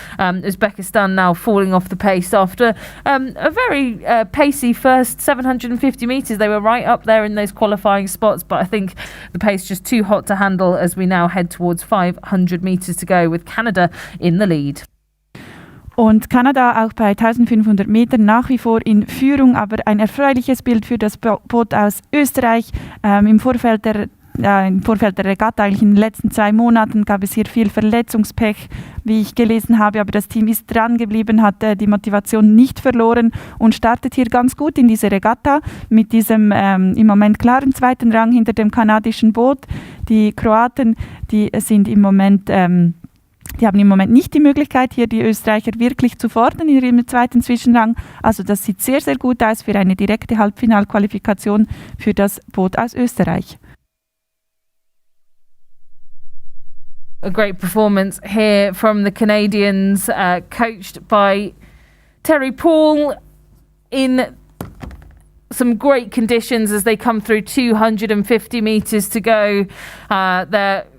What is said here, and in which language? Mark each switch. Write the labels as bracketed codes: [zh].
[en] Uzbekistan now falling off the pace after a very pacey first 750 metres. They were right up there in those qualifying spots, but I think the pace just too hot to handle as we now head towards 500 metres to go with Canada in the lead. [de] Und Kanada auch bei 1500 Metern nach wie vor in Führung, aber ein erfreuliches Bild für das Boot aus Österreich. Im Vorfeld der Regatta, eigentlich in den letzten 2 Monaten, gab es hier viel Verletzungspech, wie ich gelesen habe, aber das Team ist dran geblieben, hat die Motivation nicht verloren und startet hier ganz gut in diese Regatta mit diesem im Moment klaren 2. Rang hinter dem kanadischen Boot. Die Kroaten, die sind im Moment die haben im Moment nicht die Möglichkeit, hier die Österreicher wirklich zu fordern in ihrem 2. Zwischenrang. Also das sieht sehr, sehr gut aus für eine direkte Halbfinalqualifikation für das Boot aus Österreich. [en] A great performance here from the Canadians, coached by Terry Paul in some great conditions as they come through 250 metres to go. They're